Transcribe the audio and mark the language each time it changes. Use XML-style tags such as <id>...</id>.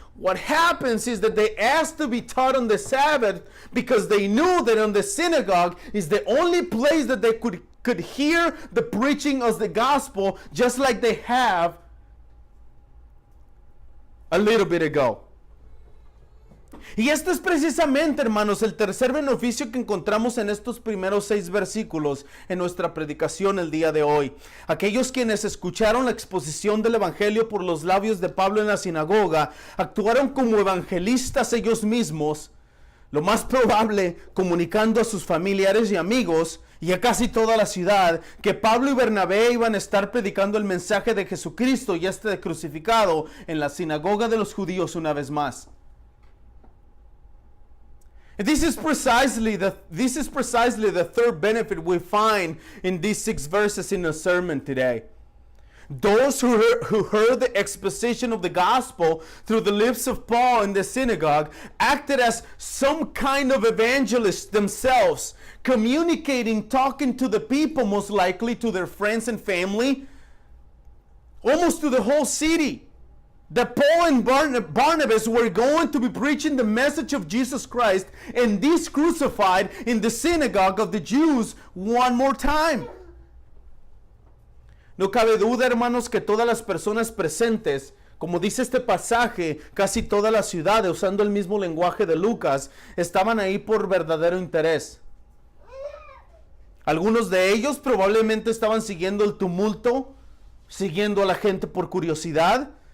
<en>What happens is that they asked to be taught on the Sabbath because they knew that on the synagogue is the only place that they could hear the preaching of the gospel, just like they have a little bit ago.</en> <es>Y este es precisamente, hermanos, el tercer beneficio que encontramos en estos primeros 6 versículos en nuestra predicación el día de hoy. Aquellos quienes escucharon la exposición del evangelio por los labios de Pablo en la sinagoga, actuaron como evangelistas ellos mismos, lo más probable comunicando a sus familiares y amigos y a casi toda la ciudad que Pablo y Bernabé iban a estar predicando el mensaje de Jesucristo y este crucificado en la sinagoga de los judíos una vez más.</es> <en>This is precisely the third benefit we find in these 6 verses in the sermon today. Those who heard the exposition of the gospel through the lips of Paul in the synagogue acted as some kind of evangelists themselves, communicating, talking to the people, most likely to their friends and family, almost to the whole city. That Paul and Barnabas were going to be preaching the message of Jesus Christ and this crucified in the synagogue of the Jews one more time.</en> <es>No cabe duda, hermanos, que todas las personas presentes, como dice este pasaje, casi toda la ciudad, usando el mismo lenguaje de Lucas, estaban ahí por verdadero interés. Algunos de ellos probablemente estaban siguiendo el tumulto, siguiendo a la gente por curiosidad.</es>